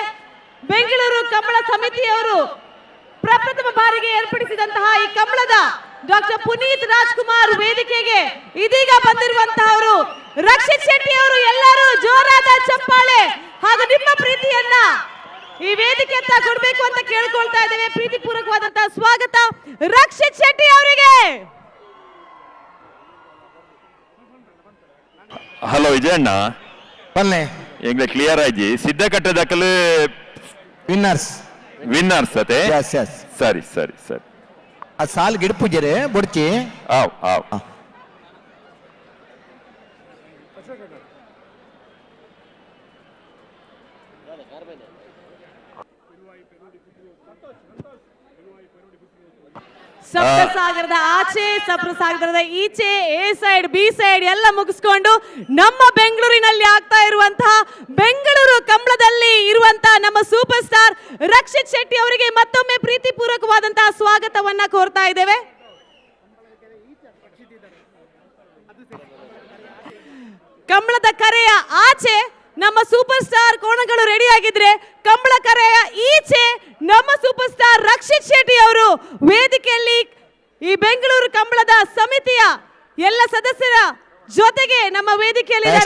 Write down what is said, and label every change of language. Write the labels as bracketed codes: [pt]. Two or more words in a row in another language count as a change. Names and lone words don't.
[kn] ಬೆಂಗಳೂರು ಕಂಬಳ ಸಮಿತಿಯವರು ಪ್ರಪ್ರಥಮ ಬಾರಿಗೆ ಏರ್ಪಡಿಸಿದಂತಹ ಈ ಕಂಬಳದ ಡಾಕ್ಟರ್ ಪುನೀತ್ ರಾಜ್ಕುಮಾರ್ ವೇದಿಕೆಗೆ ಇದೀಗ ಬಂದಿರುವಂತಹವರು ರಕ್ಷಿತ್ ಶೆಟ್ಟಿ ಅವರು. ಎಲ್ಲರೂ ಜೋರಾದ ಚಪ್ಪಾಳೆ ಹಾಗೂ ನಿಮ್ಮ ಪ್ರೀತಿಯನ್ನ ಈ ವೇದಿಕೆ ಅಂತ ಕೊಡಬೇಕು ಅಂತ ಕೇಳ್ಕೊಳ್ತಾ ಇದ್ದೇವೆ. ಪ್ರೀತಿಪೂರ್ವಕವಾದಂತಹ ಸ್ವಾಗತ ರಕ್ಷಿತ್ ಶೆಟ್ಟಿ ಅವರಿಗೆ. [tcy] ಹಲೋ ವಿಜಯಣ್ಣ ಬನ್ನೆ ಎಂಗ್ಲೆ ಕ್ಲಿಯರ್ ಆಯ್ತು. ಸಿದ್ಧಕಟ್ಟೆ ದಾಖಲೆ ವಿನ್ನರ್ಸ್ ವಿನ್ನರ್ಸ್ ಅತೆ ಸರಿ ಸರಿ ಸರಿ ಆ ಸಾಲ್ ಗಿಡ ಪೂಜೆ ಬುಡ್ಚಿ ಆವ್ ಆವ್ [kn] ಸಪ್ತಸಾಗರದ ಆಚೆ ಸಪ್ತಸಾಗರದ ಈಚೆ [en] A side B side [kn] ಎಲ್ಲ ಮುಗಿಸ್ಕೊಂಡು ನಮ್ಮ ಬೆಂಗಳೂರಿನಲ್ಲಿ ಆಗ್ತಾ ಇರುವಂತಹ ಬೆಂಗಳೂರು ಕಂಬಳದಲ್ಲಿ ಇರುವಂತಹ ನಮ್ಮ [en] super star [kn] ರಕ್ಷಿತ್ ಶೆಟ್ಟಿ ಅವರಿಗೆ ಮತ್ತೊಮ್ಮೆ ಪ್ರೀತಿಪೂರ್ವಕವಾದಂತಹ ಸ್ವಾಗತವನ್ನ ಕೋರ್ತಾ ಇದ್ದೇವೆ. ಕಂಬಳದ ಕರೆಯ ಆಚೆ ನಮ್ಮ [en] super star [kn] ಕೋಣಗಳು ರೆಡಿ ಆಗಿದ್ರೆ ಕಂಬಳ ಕರೆಯ ಈಚೆ ನಮ್ಮ [en] super star [kn] ರಕ್ಷಿತ್ ಶೆಟ್ಟಿ ಅವರು ವೇದಿಕೆಯಲ್ಲಿ ಈ ಬೆಂಗಳೂರು ಕಂಬಳದ ಸಮಿತಿಯ ಎಲ್ಲ ಸದಸ್ಯರ ಜೊತೆಗೆ ನಮ್ಮ ವೇದಿಕೆಯಲ್ಲಿದ್ದಾರೆ.